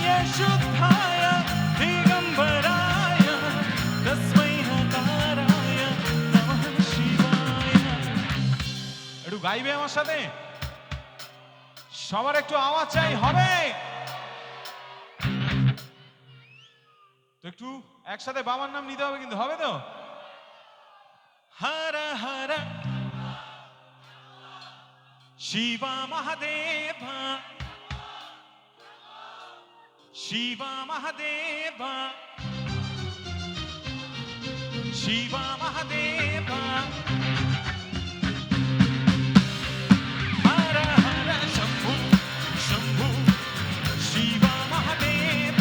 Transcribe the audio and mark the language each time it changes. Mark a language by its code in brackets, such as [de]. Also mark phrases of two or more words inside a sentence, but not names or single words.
[sa] शुद्धाय दिगम्बराय तस्मै हकाराय नमः शिवाय [bn] একটু গাইবে আমার সাথে সবার একটু আওয়াজ চাই হবে তো একটু একসাথে বাবার নাম নিতে হবে কিন্তু হবে তো [sa] हर हर शिव महादेव शिव महादेव शिव महादेव हर हर शंभु शंभु शिव महादेव